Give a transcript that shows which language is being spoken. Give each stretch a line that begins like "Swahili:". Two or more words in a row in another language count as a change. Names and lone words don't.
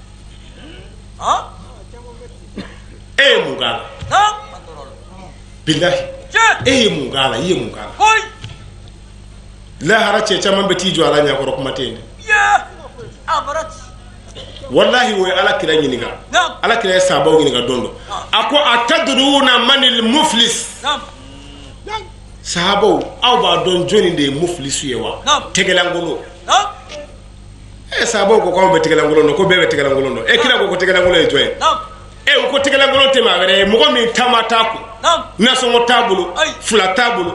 Bambara: e ye mun k'a la bilahi e ye mun k'a la i ye mun k'a la lahara cɛ caman bɛ t'i jɔ ala ɲɛkɔrɔ kuma tɛ yen dɛ wallahi wo ala kira ɲininka ala kira ye sahabaw ɲininka don dɔ a ko
Arabic: أتدرون من المفلس
Bambara: sahabaw aw b'a dɔn jɔnni de ye muflisu ye wa tɛgɛlankolon sahabaw ko k'anw bɛ tɛgɛlankolon dɔn ko bɛɛ bɛ tɛgɛlankolon dɔn kira ko tɛgɛlankolon ye jɔn ye u ko tɛgɛlankolon tɛ maa wɛrɛ ye mɔgɔ min taama t'a kun nasɔngɔ t'a bolo fila t'a bolo